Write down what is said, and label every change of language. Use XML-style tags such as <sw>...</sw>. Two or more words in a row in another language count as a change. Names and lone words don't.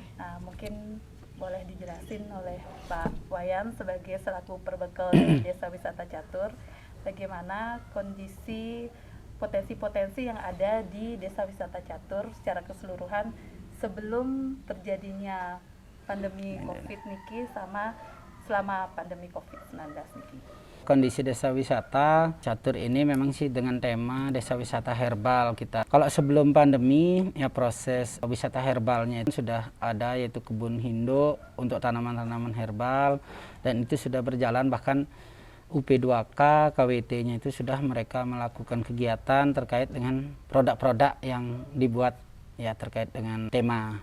<id>Nah, mungkin boleh dijelasin oleh Pak Wayan sebagai selaku perbekal dari desa wisata catur, bagaimana kondisi potensi-potensi yang ada di desa wisata catur secara keseluruhan sebelum terjadinya pandemi COVID Niki sama selama pandemi COVID-19 Niki. Kondisi desa wisata catur ini memang sih dengan tema desa wisata herbal kita. Kalau sebelum pandemi ya proses wisata herbalnya itu sudah ada, yaitu kebun Hindo untuk tanaman-tanaman herbal, dan itu sudah berjalan, bahkan UP2K, KWT-nya itu sudah mereka melakukan kegiatan terkait dengan produk-produk yang dibuat ya terkait dengan tema.</id>